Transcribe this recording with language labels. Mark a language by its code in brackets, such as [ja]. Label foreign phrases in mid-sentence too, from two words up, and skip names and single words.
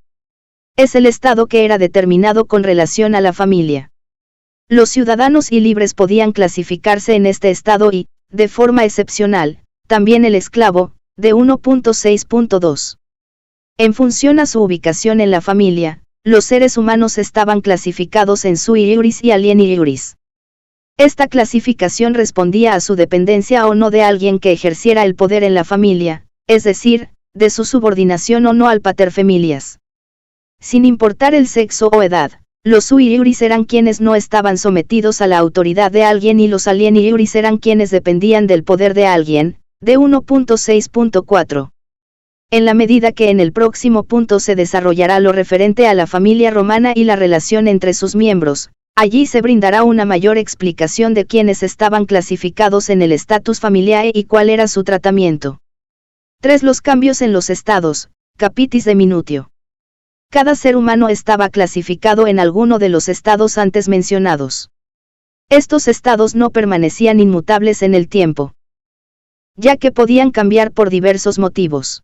[es] Es el estado que era determinado con relación a la familia. Los ciudadanos y libres podían clasificarse en este estado y, de forma excepcional, también el esclavo, de 1.6.2. En función a su ubicación en la familia, los seres humanos estaban clasificados en [la] sui iuris [es] y [la] alieni iuris. [es] Esta clasificación respondía a su dependencia o no de alguien que ejerciera el poder en la familia, es decir, de su subordinación o no al paterfamilias. Sin importar el sexo o edad, los [la] sui iuris [es] eran quienes no estaban sometidos a la autoridad de alguien y los [la] alieni iuris [es] eran quienes dependían del poder de alguien, de 1.6.4. En la medida que en el próximo punto se desarrollará lo referente a la familia romana y la relación entre sus miembros, allí se brindará una mayor explicación de quienes estaban clasificados en el [la] status familiae [es] y cuál era su tratamiento. 3. Los cambios en los estados, [la] capitis de minutio. [es] Cada ser humano estaba clasificado en alguno de los estados antes mencionados. Estos estados no permanecían inmutables en el tiempo, ya que podían cambiar por diversos motivos.